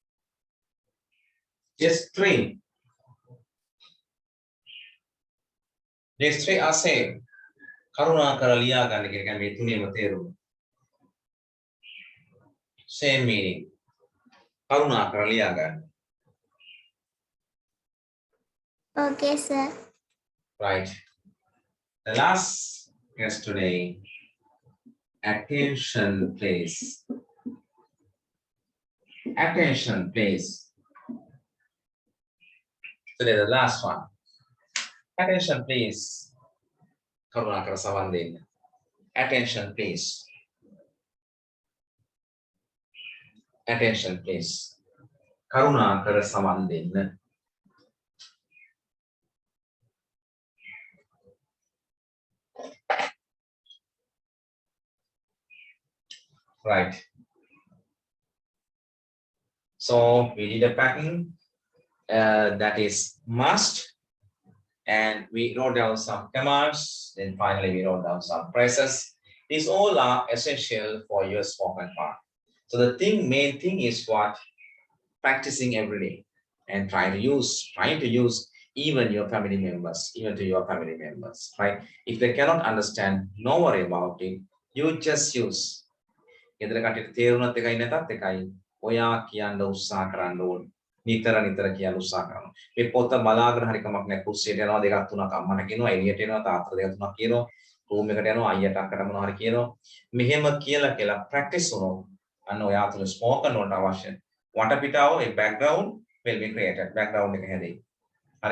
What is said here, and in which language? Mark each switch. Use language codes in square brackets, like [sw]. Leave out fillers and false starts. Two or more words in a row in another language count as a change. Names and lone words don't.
[en] Just three. These three are same. [si] කරුණාකර ලියා ගන්න කියන එක මේ තුනේම තේරුම. [en] Same meaning. [si] කරුණාකර ලියා ගන්න. [en] Okay, sir. Right. The last guest today. Attention, please. Attention, please. Today, the last one. Attention, please. [si] කරුණාකර සවන් දෙන්න. [en] Attention, please. Attention, please. [si] කරුණාකර සවන් දෙන්න. [en] Right. So we did a pattern that is must, and we wrote down some commands. Then finally we wrote down some phrases. These all are essential for your spoken part. So the main thing is what? Practicing every day and trying to use even your family members, right? If they cannot understand, no worry about it. You just use. [si] ගෙදර කටට තේරුණත් එකයි නැතත් එකයි ඔයා කියන්න උත්සාහ කරන්න ඕනේ. නිතර කියන්න උත්සාහ කරනවා. මේ පොත බලාගෙන හරි කමක් නැහැ. කුස්සියට යනවා දෙකක් තුනක් අම්මට කියනවා එළියට එනවා තාත්තට දෙකක් තුනක් කියනවා රූම් එකට යනවා අයියට අක්කට මොනවා හරි කියනවා. මෙහෙම කියලා ප්‍රැක්ටිස් වුණොත් අන්න ඔයා තුල ස්පෝකන් වලට අවශ්‍ය වටපිටාව ඒ [en] background will be created. [si] බෑග්ග්‍රවුන්ඩ් එක හැදෙයි. හරි.